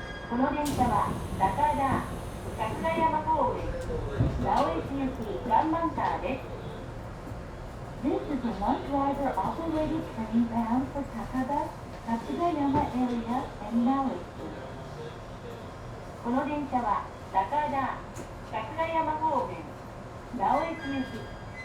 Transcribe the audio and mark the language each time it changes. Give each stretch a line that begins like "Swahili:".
Japanese: この電車は高田、桜山公園、直江行きワンマンカーです。
English: This is a one-driver operated train bound for Takada, Satsugayama area and Naoki.
Japanese: この電車は高田、桜山方面、直江行き。